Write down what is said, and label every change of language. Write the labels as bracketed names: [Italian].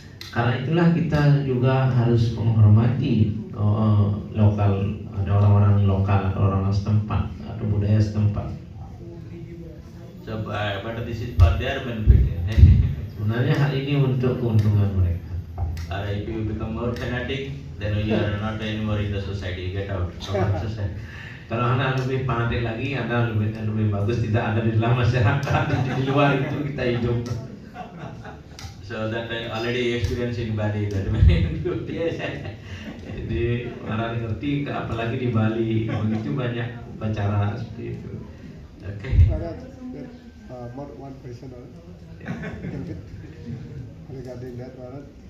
[Indonesian] Karena itulah kita juga harus menghormati lokal, ada orang-orang lokal, orang-orang setempat atau budaya setempat. [English] So, but this is for their benefit. [Indonesian] Sebenarnya hal ini untuk keuntungan mereka. [English] Or if you become more fanatic, then you are not anymore in the society. You get out from the society. [Indonesian] Kalau Anda lebih fanatik lagi, Anda lebih bagus tidak ada di dalam masyarakat, di luar itu kita hidup. [English] So that I already experienced in Bali. That many yes. [Indonesian] Jadi orang ngerti, apalagi di Bali, begitu banyak upacara seperti itu. [English] Okay. More one question little bit regarding that Maharaj.